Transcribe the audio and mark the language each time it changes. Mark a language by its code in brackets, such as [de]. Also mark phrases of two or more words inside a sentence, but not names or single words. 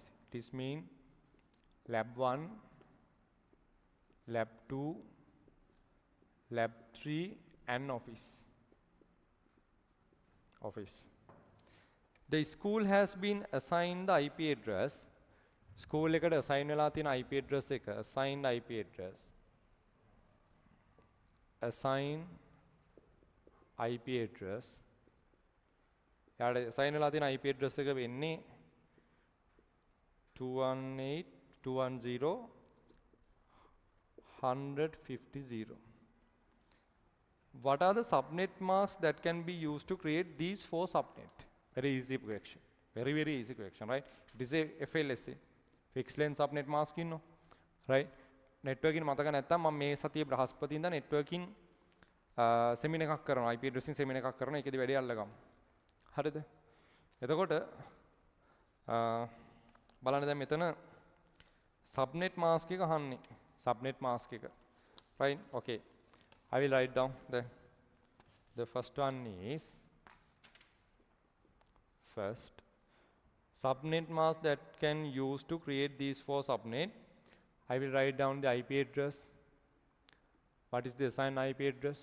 [en] This means lab 1, lab 2, lab 3 and office. The school has been assigned the IP address. [si] School එකට assign වෙලා තියෙන [en] IP address [si] එක [en] assigned IP address. Assign IP address. [si] යාට assign වෙලා තියෙන [en] IP address [si] එක වෙන්නේ 218.210.150. [en] What are the subnet masks that can be used to create these 4 subnet? Very easy question. Very easy question, right? It is a FLSA. Fixed length subnet mask ඉන්නෝ. Right? [si] Networking මතක නැත්තම් මම මේ සතියේ බ්‍රහස්පති ඉඳන් [en] networking seminar [si] එකක් කරනවා. [en] IP addressing seminar [si] එකක් කරනවා. ඒකෙදි වැඩි අල්ලගමු. හරිද? එතකොට බලන්න දැන් මෙතන [en] subnet mask [si] එක අහන්නේ. [en] subnet mask එක. Right? Okay. I will write down the first one is first subnet mask that can use to create these 4 subnet. I will write down the IP address. What is the assigned IP address?